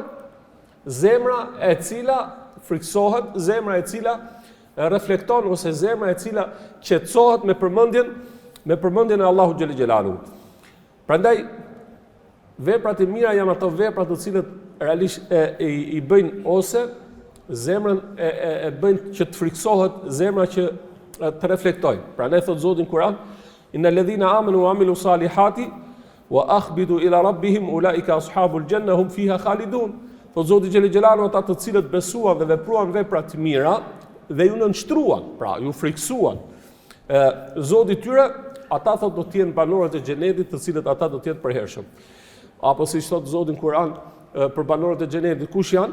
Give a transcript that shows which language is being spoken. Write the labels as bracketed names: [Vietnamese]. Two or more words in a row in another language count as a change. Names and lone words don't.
[Albanian] Zemra e cila friksohet, zemra e cila reflekton ose zemra e cila qetësohet me përmendjen e Allahu [Arabic] جل جلاله. [Albanian] Prandaj veprat e mira janë ato vepra të cilët realisht i bëjnë ose zemrën e bëjnë që të friksohet, zemra që të reflektojë. Prandaj thot Zoti në Kur'an: [Arabic] إن الذين آمنوا وعملوا الصالحات وأخبتوا إلى ربهم أولئك أصحاب الجنة هم فيها خالدون. [Albanian] Thot Zoti [Arabic] جل جلاله, [Albanian] ata të cilët besuan dhe vepruan vepra të mira dhe ju nënshtruan, pra ju friksuan Zoti tyre, ata thot do të jenë banorët e xhenetit, të cilët ata do të jenë përhershëm. Apo siç thot Zoti në Kur'an për banorët e xhenetit, kush janë?